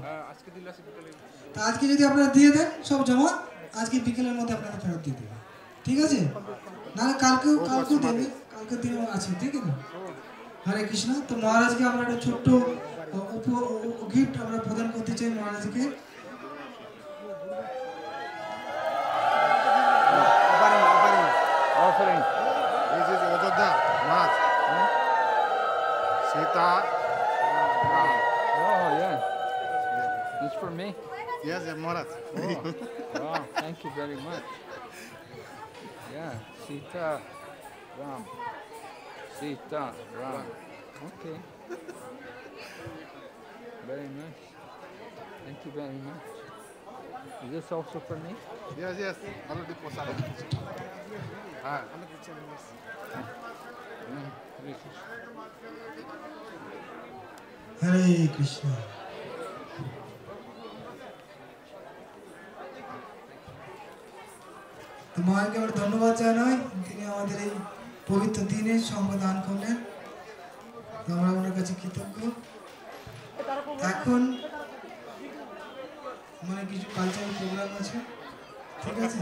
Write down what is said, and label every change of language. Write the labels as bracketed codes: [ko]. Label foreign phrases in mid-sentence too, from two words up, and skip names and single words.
[bn] তা আজকে যদি আপনারা দিয়ে দেন সব জমা, আজকে বিকেলের মধ্যে আপনারা ফেরত দিয়ে দেবেন, ঠিক আছে? নাহলে কালকেও দেবে, কালকের দিনেও আছে, ঠিক আছে? হরে কৃষ্ণ। তো মহারাজকে আমরা একটা ছোট্ট গিফট আমরা প্রদান করতে চাই মহারাজকে। [en] Offering. This is Ajodhya, Maharaj. Sita. Oh, yeah. This for me? Yes, yes, Maharaj. Wow, thank you very much. Yeah, Sita Ram. Sita Ram. Okay. Very nice. Thank you very much. Is this also for me? Yes, yes. Already posada. Ah. Hare Krishna. [bn] হরে কৃষ্ণ। তো মহারাজকে আমরা ধন্যবাদ জানাই, তিনি আমাদের এই পবিত্র দিনে সঙ্গ দান করলেন, তো আমরা ওনার কাছে কৃতজ্ঞ। এখন মানে কিছু [en] cultural program [bn] আছে, ঠিক আছে?